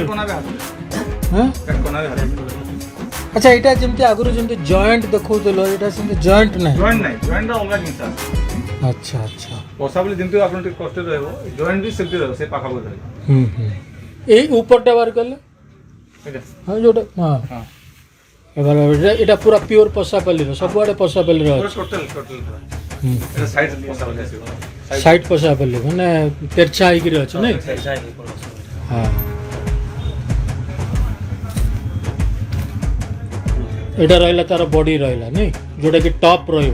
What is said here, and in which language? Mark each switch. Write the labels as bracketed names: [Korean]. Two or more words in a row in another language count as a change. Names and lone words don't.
[Odia] ହଁ ଆଚ୍ଛା ଏଇଟା ଯେମିତି ଆଗରୁ ଯେମିତି ଜଏଣ୍ଟ ଦେଖଉଥିଲ, ଏଇଟା ସେମିତି ଜଏଣ୍ଟ ନାହିଁ। ଆଚ୍ଛା ଆଚ୍ଛା। ପଶାପାଲି ଯେମିତି ଆପଣ ଟିକେ କଷ୍ଟ ରହିବ, ଜଏଣ୍ଟ ବି ସେମିତି ରହିବ। ସେ ପାଖାପାଖି ରହିବ। ଏଇ ଉପରଟା ବାହାର କଲେ ହଁ ଯୋଉଟା ହଁ ଏଟା ପୁରା ପିଓର ପଶାପାଲିର। ସବୁଆଡ଼େ ପଶାପାଲିର ଅଛି। ସାଇଡ୍ ପଶାପାଲି ମାନେ ତେର୍ଛା ହେଇକିରି ଅଛି ନାଇଁ। ହଁ ଏଇଟା ରହିଲା ତାର ବଡି ରହିଲା ନାଇଁ, ଯୋଉଟା କି ଟପ୍ ରହିବ।